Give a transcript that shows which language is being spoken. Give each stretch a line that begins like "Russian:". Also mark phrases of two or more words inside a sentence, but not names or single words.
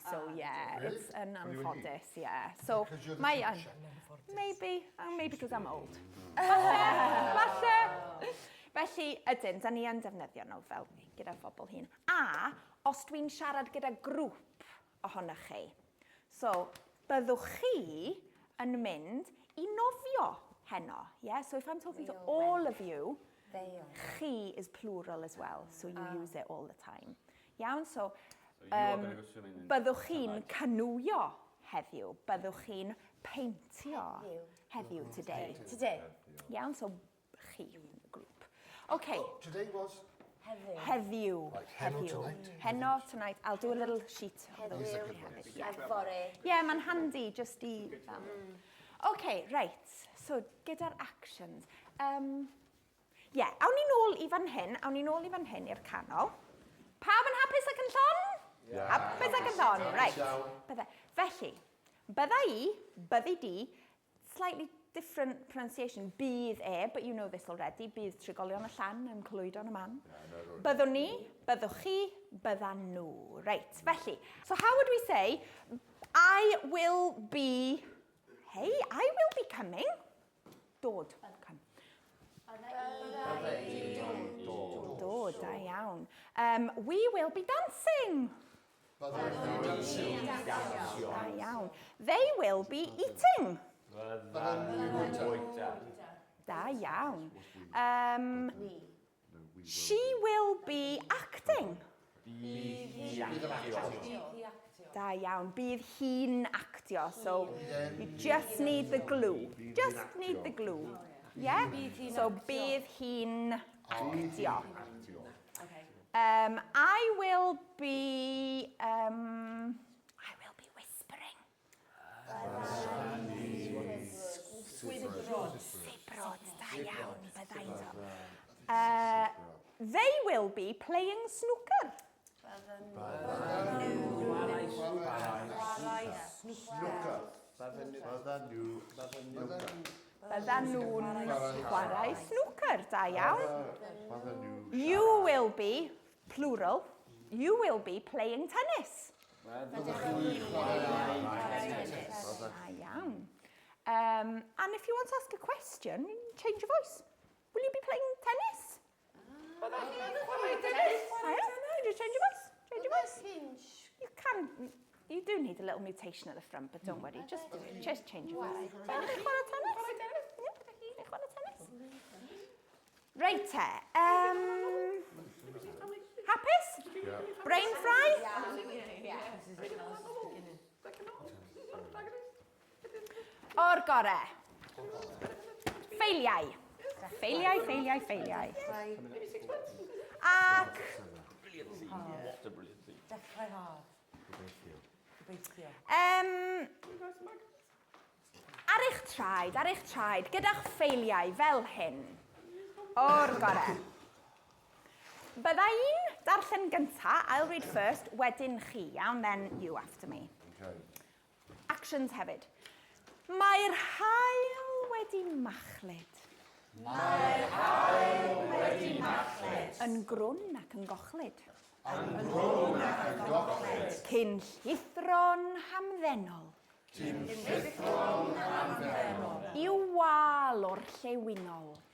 English: So yeah, Really? it's an Are you a he? anffodus, yeah. So Because you're the my teacher. maybe because I'm old.
Welsh: Falle. Felly, ydyn, da ni yn defnyddio nhw fel gyda phobl hyn. A, os dwi'n siarad gyda grŵp ohonych chi. So, byddwch chi yn mynd i nofio heno.
English: Yeah? So if I'm talking to all of you, chi is plural as well. So you use it all the time.
Welsh: Iawn? So,
English: So you are going to go swimming in
Welsh: byddwch chi'n Cymraeg. canwio heddiw. Byddwch chi'n peintio heddiw,
English: today. Today.
Welsh: Iawn, so chi yn y grŵp.
English: OK, Today was...
Welsh: heddiw.
English: Right, heno tonight. Heno tonight. I'll do a little sheet.
Welsh: Fory.
English: Yeah, mae'n handy just i... OK, right.
Welsh: So, gyda'r actions. Awn ni nôl i fan hyn, i'r canol. Pawb yn hapus ac yn llon? Hapus ac yn llon, right. Felly, byddi di,
English: slightly different pronunciation, bydd but you know this already,
Welsh: bydd trigolion y llan yn clwydo'n y man. Byddwn ni, byddwch chi, byddan nhw. Right, felly,
English: so how would we say, I will be coming.
Welsh: Dod, come. Dod, da iawn.
English: We will be dancing.
Welsh: Da iawn.
English: They will be eating.
Welsh: Da iawn.
English: She will be acting.
Welsh: Da iawn. Bydd hi'n actio.
English: So you just need the glue. Just need the glue. Yeah? So
Welsh: bydd hi'n actio.
English: I will be whispering.
Welsh: Sibrod, da iawn, byddai so.
English: They will be playing snooker.
Welsh: Byddan nhw'n chwarae snooker, da iawn.
English: You will be, plural, you will be playing tennis.
Welsh: Da iawn.
English: And if you want to ask a question, change your voice. Will you be playing tennis? You just change your voice. Change your voice. You can. You do need a little mutation at the front, but don't worry. Just change your voice. Right. Hapus? Brain fry?
Welsh: O'r gore. Ffeiliau. Ffeiliau. Ac... Dechrau haf. Ar eich traed, gyda'ch ffeiliau fel hyn. O'r gore. Bydda i'n darllen gynta,
English: I'll read first,
Welsh: wedyn chi, iawn,
English: then you after me.
Welsh: Actions hefyd. Mae'r haul wedi machlyd. Yn grwn ac yn gochlyd. Cyn llithro'n hamddenol. I wal o'r llewinol.